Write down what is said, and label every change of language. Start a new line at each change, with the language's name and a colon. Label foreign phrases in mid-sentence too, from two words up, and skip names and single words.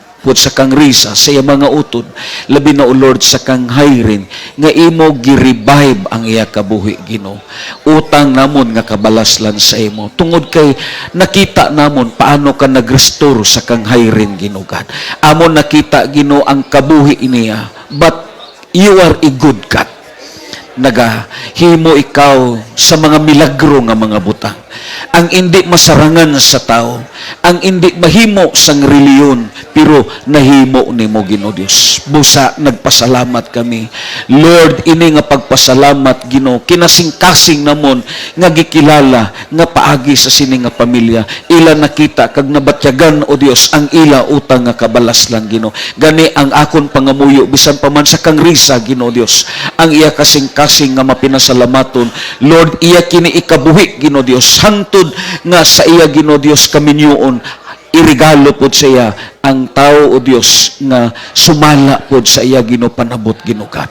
Hiligaynon: Pud sa kang Risa, sa iya mga utod, labi na, O Lord, sa kang Hyrin, nga imo gi-revive ang iya kabuhi, Ginoo. Utang namon nga kabalaslan sa imo. Tungod kay nakita namon paano ka nag-restore sa kang Hyrin, Ginoo God. Amon nakita, Ginoo, ang kabuhi niya.
English: But you are a good God.
Hiligaynon: Nagahimo ikaw sa mga milagro nga mga butang. Ang hindi masarangan sa tao, ang hindi mahimo sang reliyon, pero nahimo nimo, Ginoo Dios. Busa nagpasalamat kami. Lord, ini nga pagpasalamat, Ginoo, kinasing-kasing namon nga gikilala nga paagi sa sini nga pamilya. Ila nakita kag nabatyagan, O Dios, ang ila utang nga kabalaslan, Ginoo. Gani ang akon pangamuyo bisan pa man sa kang Risa, Ginoo Dios. Ang iya kasing-kasing nga mapinasalamaton, Lord, iya kini ikabuhi, Ginoo Dios. Hantod nga sa iya, Ginoo Dios, kaminyoon, irigalo pod sa iya ang tao, O Dios, nga sumala pod sa iya, Ginoo, panabot, Ginoo God.